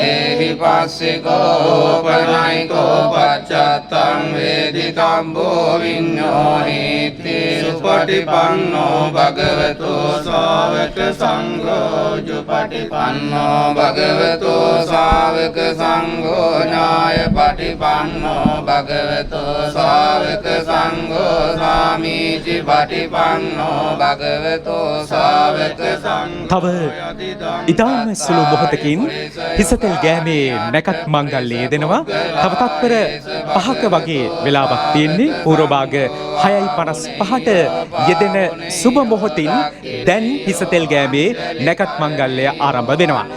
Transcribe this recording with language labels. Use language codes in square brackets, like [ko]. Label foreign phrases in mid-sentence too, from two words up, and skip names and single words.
[pi] ඒහිපස්සිකෝ පනයිකෝ පච්චත්තං වේදිතම්බෝ විඤ්ඤෝ හීති සුපටිපන්නෝ භගවතු ශාවක සංඝෝ ජුපටිපන්නෝ භගවතු ශාවක සංඝෝ ඥාය පටිපන්නෝ භගවතු ශාවක සංඝෝ සාමීචි පටිපන්නෝ භගවතු ශාවක [si] තව ඉතාම සුළු මොහොතකින් හිසතෙල් ගෑමේ නැකත් මංගල්‍යය දෙනවා. තව තත්පර 5ක වගේ වෙලාවක් තියෙන්නේ. පූර්ව භාග 6:55ට යෙදෙන සුබ මොහොතින් දැන් හිසතෙල් ගෑමේ නැකත් මංගල්‍යය ආරම්භ වෙනවා.